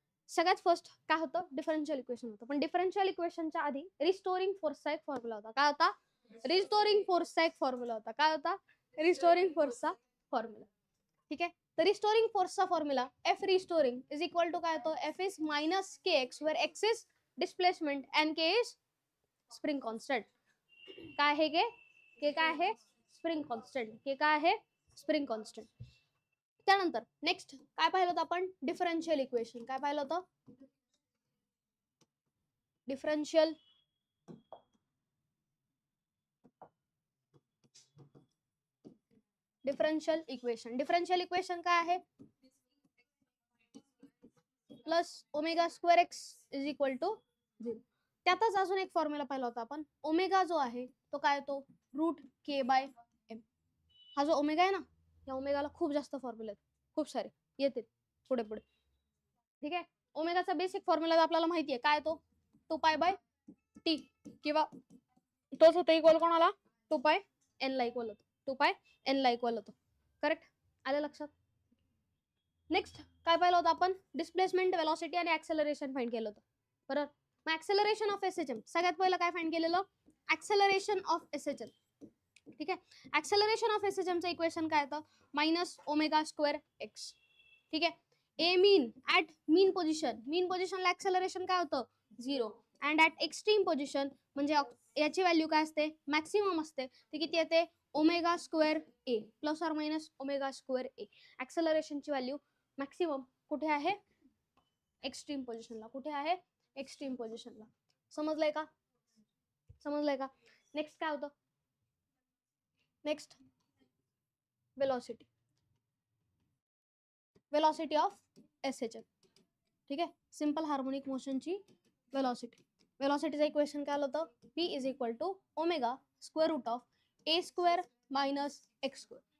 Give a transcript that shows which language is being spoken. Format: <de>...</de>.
<mr>सगळ्यात फर्स्ट काय होतं? डिफरन्शियल इक्वेशन होतं. पण डिफरन्शियल इक्वेशनच्या आधी रिस्टोरिंग फोर्सचा एक फॉर्म्युला होता. काय होता? रिस्टोरिंग फोर्सचा एक फॉर्म्युला होता. काय होता? Restoring फोर्सचा formula. ठीक आहे. तर restoring फोर्सचा formula F restoring is equal to काय होतो?</mr> <en>F is minus k x, where x is displacement and k is spring constant.</en> <mr>काय आहे के काय आहे? Spring constant. के काय आहे? Spring constant. त्यानंतर नेक्स्ट काय पाहिलं होतं आपण? Differential equation. काय पाहिलं होतं? Differential differential equation. Differential equation काय आहे?</mr> <en>Plus omega square x is equal to 0.</en> <mr>त्यातच अजून एक फॉर्म्युला पाहिला होता आपण. ओमेगा जो आहे तो काय येतो?</mr> <en>Root k by m.</en> <mr>हा जो ओमेगा आहे ना, या ओमेगाला खूप जास्त फॉर्म्युला आहेत, खूप सारे येतील पुढे पुढे. ठीक आहे. ओमेगाचा बेसिक फॉर्म्युला आपल्याला माहिती आहे. काय तो? 2 पाय बाय टी, किंवा तोच होतो इक्वल कोणाला? 2 पाय एन ला इक्वल होतो. 2 पाय एन ला इक्वल होतो. करेक्ट? आलं लक्षात? नेक्स्ट काय पाहिलं होतं आपण? डिस्प्लेसमेंट, वेलॉसिटी आणि ऍक्सेलरेशन फाइंड केलं होतं. बरोबर. मग ऍक्सेलरेशन ऑफ एसएचएम सगळ्यात पहिलं काय फाइंड केलेलं? Acceleration of SHM. ठीक आहे. ऍक्सेलरेशन ऑफ एसएचएमचं इक्वेशन काय होतं?</mr> <en>Minus omega square x.</en> <mr>ठीक आहे.</mr> <en>a mean at mean position,</en> <mr>मीन पोझिशनला ऍक्सेलरेशन काय होतं? 0.</mr> <en>and at extreme position</en> <mr>म्हणजे याची व्हॅल्यू काय असते? मॅक्सिमम असते. ती किती येते?</mr> <en>Omega square a plus or minus omega square a.</en> <mr>ऍक्सेलरेशनची value maximum कुठे आहे? एक्स्ट्रीम पोझिशनला. कुठे आहे? एक्स्ट्रीम पोझिशनला. समजलंय का? समजलंय का? नेक्स्ट काय होतं?</mr> <en>Next velocity. Velocity of SHM.</en> <mr>ठीक आहे.</mr> <en>Simple harmonic मोशनची velocity.</en> <mr>वेलॉसिटीचं इक्वेशन काय होतं?</mr> <en>P is equal to omega square root of a square minus x square.</en>